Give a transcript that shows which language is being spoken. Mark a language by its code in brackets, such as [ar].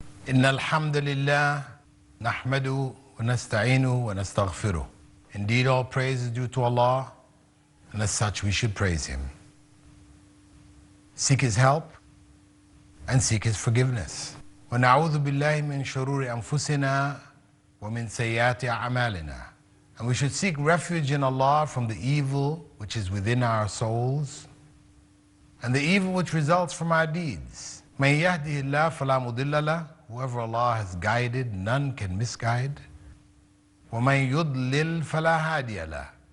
[ar] إن الحمد لله نحمده ونستعينه ونستغفره. [en] Indeed, all praise is due to Allah, and as such we should praise Him. Seek His help and seek His forgiveness. [ar] ونعوذ بالله من شرور أنفسنا ومن سيئات أعمالنا. [en] And we should seek refuge in Allah from the evil which is within our souls and the evil which results from our deeds. [ar] من يهده الله فلا مضل له. [en] Whoever Allah has guided, none can misguide. [ar] وَمَن يُضْلِلْ فَلَا هَادِيَ لَهُ.